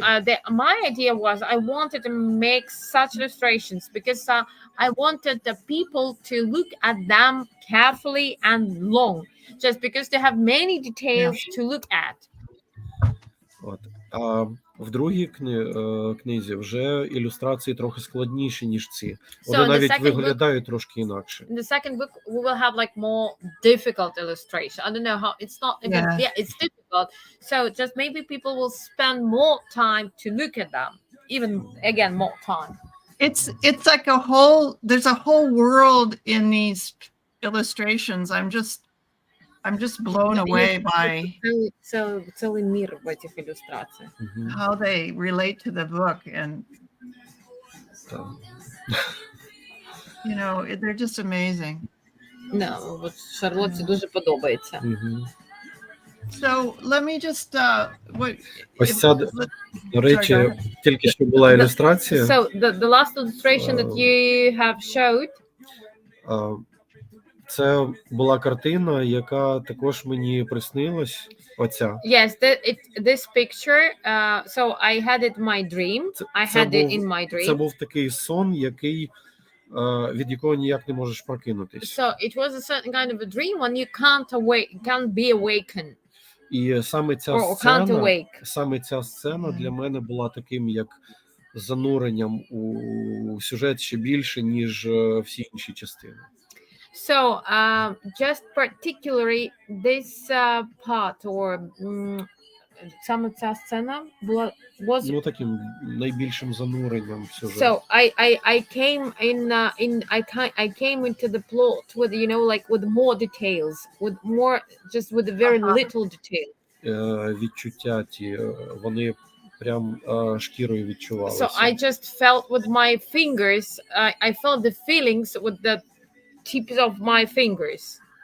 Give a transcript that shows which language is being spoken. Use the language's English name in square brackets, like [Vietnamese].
[English] So my idea was I wanted to make such illustrations because I wanted the people to look at them carefully and long, just because they have many details to look at. [Ukrainian] От. А в другій книзі вже ілюстрації трохи складніші, ніж ці. Вони навіть виглядають трошки інакше. [English] In the second book, we will have like more difficult illustration. I don't know how, it's not even, it's difficult. So just maybe people will spend more time to look at them, even again, more time. It's like there's a whole world in these illustrations. I'm just blown away by [Russian] Целый мир в этих иллюстрациях. [English] How they relate to the book, and you know, they're just amazing. [Ukrainian] No, от Шарлотті дуже подобається. [English] So let me just [Ukrainian] ось ця, до речі, тільки що була ілюстрація. [English] So the last illustration that you have showed. [Ukrainian] Це була картина, яка також мені приснилась. Оця. [English] Yes, this picture. So I had it in my dream. I had it in my [Ukrainian] Це [English] dream. [Ukrainian] був такий сон, який, від якого ніяк не можеш прокинутись. [English] So it was a certain kind of a dream when you can't be awakened. [Ukrainian] І саме [English] Or can't awake. [Ukrainian] ця сцена для мене була таким, як зануренням у сюжет ще більше, ніж всі інші частини. [English] So just particularly this part or [Ukrainian] саме ця сцена була [English] was [Ukrainian] Ну, таким найбільшим зануренням в сюжет. [English] so I came I came into the plot with, you know, like with more details, with more, just with a very little detail. [Ukrainian] Відчуття ті, вони прям шкірою відчувалися. [English] So I just felt with my fingers, I felt the feelings with the tips of my fingers.